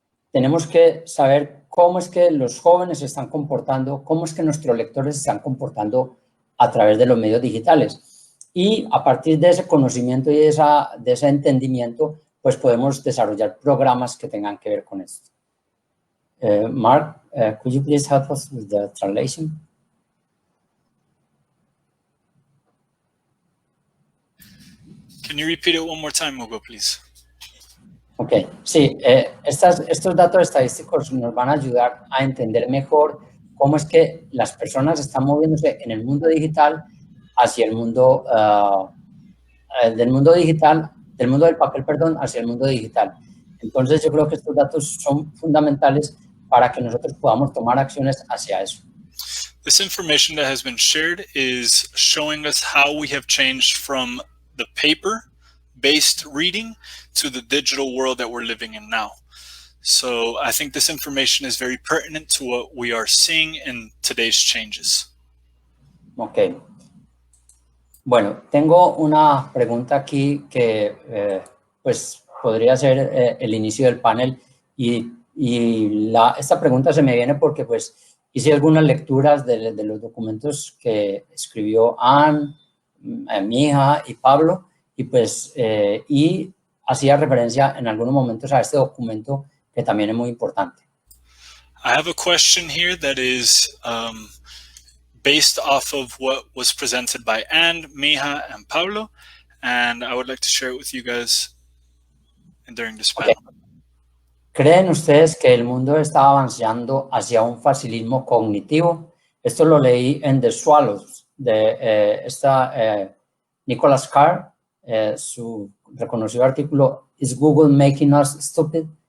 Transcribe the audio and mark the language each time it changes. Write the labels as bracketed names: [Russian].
[Spanish] Tenemos que saber cómo es que los jóvenes se están comportando, cómo es que nuestros lectores se están comportando a través de los medios digitales. Y a partir de ese conocimiento y de ese entendimiento, pues podemos desarrollar programas que tengan que ver con esto. [English] Mark, could you please help us with the translation? Can you repeat it one more time, Hugo, please? [Spanish] Ok, sí, estos datos estadísticos nos van a ayudar a entender mejor cómo es que las personas están moviéndose en el mundo digital hacia el mundo del mundo del papel, perdón, hacia el mundo digital. Entonces, yo creo que estos datos son fundamentales para que nosotros podamos tomar acciones hacia eso. [English] This information that has been shared is showing us how we have changed from the paper-based reading to the digital world that we're living in now. So I think this information is very pertinent to what we are seeing in today's changes. Ok. [Spanish] Bueno, tengo una pregunta aquí que pues podría ser el inicio del panel y esta pregunta se me viene porque pues hice algunas lecturas de los documentos que escribió Anne, mi hija y Pablo y pues y hacía referencia en algunos momentos a este documento que también es muy importante. [English] I have a question here that is based off of what was presented by Anne, Mija, and Pablo, and I would like to share it with you guys during this panel. Okay. [Spanish] ¿Creen ustedes que el mundo está avanzando hacia un facilismo cognitivo? Esto lo leí en [English] The Swallows, [Spanish] de Nicholas Carr, su reconocido artículo, [English] ¿Is Google Making Us Stupid?